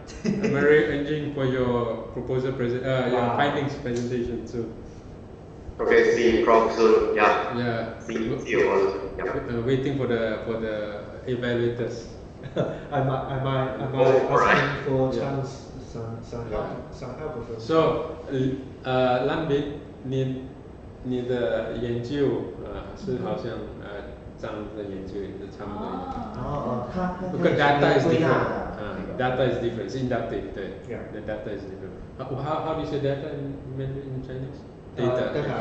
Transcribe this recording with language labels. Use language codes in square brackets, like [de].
[en] I'm very engaging for your proposal your findings presentation soon. Okay, see you Prof soon. Yeah. Yeah. See you also. Yeah. Waiting for the evaluators. I might asking for Chang's some help with it. [zh] So, Lan Bin, 你的研究是好像张的研究也是差不多。 [en] Because data is different. Data is different. It's inductive. The data is different. How do you say data in Chinese? Data.